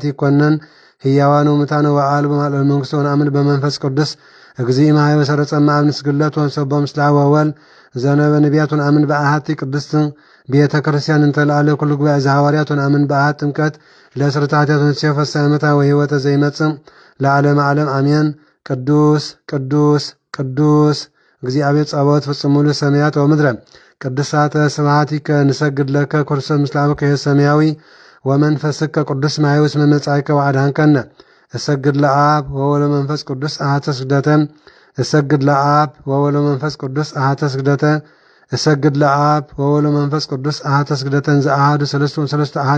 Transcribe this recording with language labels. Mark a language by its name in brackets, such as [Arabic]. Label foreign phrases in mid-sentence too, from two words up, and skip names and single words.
[Geez] ይኰነን ሕያዋን ወሙታን ወአልቦ ማእከለ መንግሥቱ ወነአምን በመንፈስ ቅዱስ እግዚእ እምኀበ ወሰረጸ እምአብ ንስግደት ወንሰቦ ምስለ አብ ወወልድ ዘነበ ነቢያት ወነአምን በአሐቲ ቅድስት ቤተ ክርስቲያን እንተ ለዓለ ኩሉ ጉባኤ ዘሐዋርያት ወነአምን በአሐቲ ጥምቀት ለስርዓተ ኃጢአት ወንስዮ ፈሳሐ እሙታን ወሕይወተ ዘይመጽእ ለዓለመ ዓለም አሜን። ቅዱስ ቅዱስ ቅዱስ እግዚአብሔር ጸባኦት ፍጹም ሙሉ ሰማያት ወምድረ ቅድሳተ ስብሐቲከ ንሰግድ ለከ ክርስቶስ ምስለ አብከ ሰማያዊ ወመንፈስከ ቅዱስ ማሕየው እስመ መጻእከ ወአድኀንከነ እሰግድ ለአብ ወወልድ ወመንፈስ ቅዱስ አሐተ ስግደተ እሰግድ ለአብ ወወልድ ወመንፈስ ቅዱስ አሐተ ስግደተ እሰግድ ለአብ ወወልድ ወመንፈስ ቅዱስ አሐተ ስግደተን ዘአሐዱ ሰለስቱ አሐዱ